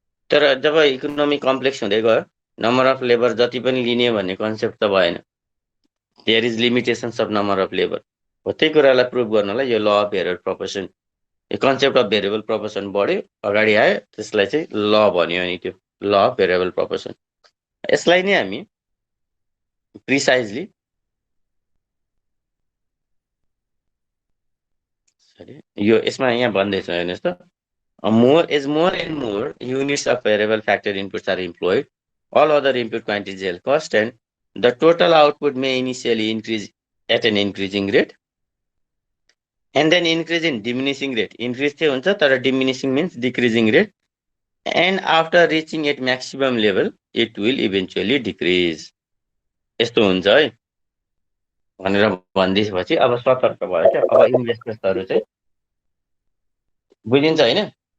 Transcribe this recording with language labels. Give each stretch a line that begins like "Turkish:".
Nepali: तर जब economy complex हुँदै गयो नम्बर अफ लेबर जति पनि लिने भन्ने कन्सेप्ट त भएन,
English: there is limitations of number of labour
Nepali: हो। त्यही कुरालाई प्रुभ गर्नलाई यो ल अफ भेरिएबल प्रोपोर्सन, यो कन्सेप्ट अफ भेरिएबल प्रोपोर्सन बढ्यो, अगाडि आयो, त्यसलाई चाहिँ ल भन्यो। अनि त्यो ल अफ भेरिएबल प्रोपोर्सन यसलाई नै हामी प्रिसाइजली यो यसमा यहाँ भन्दैछ हेर्नुहोस् त,
English: more and more units of variable factor inputs are employed, all other input quantities will cost, and the total output may initially increase at an increasing rate and then increase in diminishing rate. Increase
Nepali: चाहिँ हुन्छ तर
English: diminishing means decreasing rate, and after reaching at maximum level it will eventually decrease.
Nepali: यस्तो हुन्छ है भनेर भन्दिएपछि अब सतर्क भयो क्या। अब इन्भेस्टर्सहरू चाहिँ बुझिन्छ हैन?